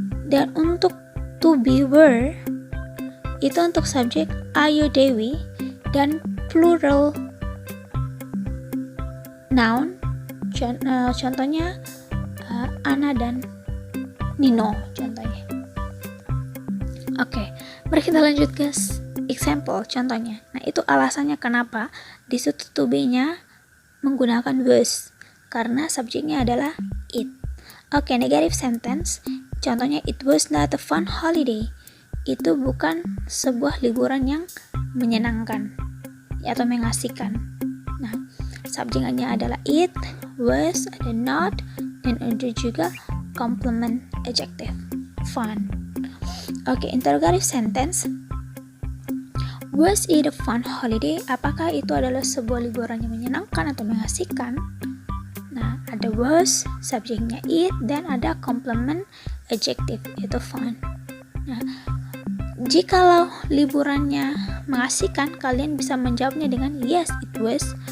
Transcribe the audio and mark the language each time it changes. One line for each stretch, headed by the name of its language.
Indonesian: Dan untuk to be, were itu untuk subjek Ayu, Dewi, dan plural noun, contohnya Ana dan Nino contohnya. Oke, mari kita lanjut ke example, contohnya. Nah, itu alasannya kenapa di situ to be-nya menggunakan was, karena subjeknya adalah it.
English: Oke, negative sentence,
Indonesian: contohnya
English: it was not a fun holiday.
Indonesian: Itu bukan sebuah liburan yang menyenangkan atau mengasihkan. Nah, subjeknya adalah it, was, ada not, dan ada juga complement adjective, fun.
English: Oke, interrogative sentence, was it a fun holiday?
Indonesian: Apakah itu adalah sebuah liburan yang menyenangkan atau mengasihkan? Nah, ada was, subjeknya it, dan ada complement adjective, itu fun. Nah, jikalau liburannya mengasihkan, kalian bisa menjawabnya dengan
English: yes, it was.